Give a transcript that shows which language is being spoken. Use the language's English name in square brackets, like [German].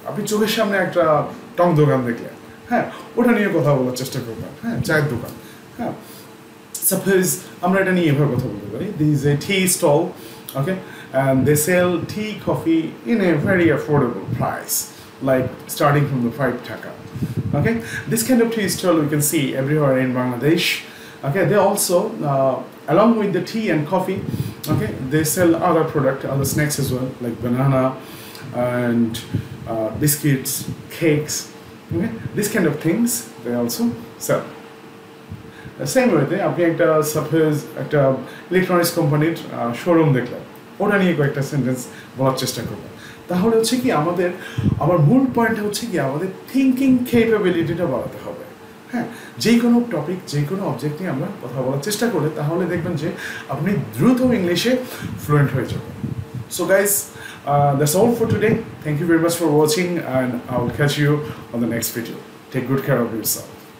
[Bangla] আপনি চোখের সামনে একটা টং দোকান দেখলেন, হ্যাঁ, ওটা নিয়ে কথা বলার চেষ্টা করবেন। হ্যাঁ, চায়ের দোকান, হ্যাঁ, সাপোজ আমরা এটা নিয়ে এভাবে কথা বলতে পারি, [English] This is a tea stall, okay, and they sell tea, coffee in a very affordable price, like starting from the 5 taka. Okay, this kind of tea stall we can see everywhere in Bangladesh. Okay, they also along with the tea and coffee, okay, they sell other other snacks as well, like banana and biscuits, cakes. Okay, this kind of things they also sell. The same way, [Bangla] আপনি একটা suppose একটা electronics কোম্পানির showroom দেখলেন, ওটা নিয়ে কয়েকটা sentence বলার চেষ্টা করবো। তাহলে হচ্ছে কি আমার মূল পয়েন্টটা হচ্ছে কি আমাদের থিঙ্কিং ক্যাপাবিলিটিটা বাড়াতে হবে। হ্যাঁ, যে কোনো টপিক যে কোনো অবজেক্ট নিয়ে আমরা কথা বলার চেষ্টা করলে তাহলে দেখবেন যে আপনি দ্রুত ইংলিশে ফ্লুয়েন্ট হয়ে যাবেন। [English] So guys, that's all for today. Thank you very much for watching, and I will catch you on the next video. Take good care of yourself.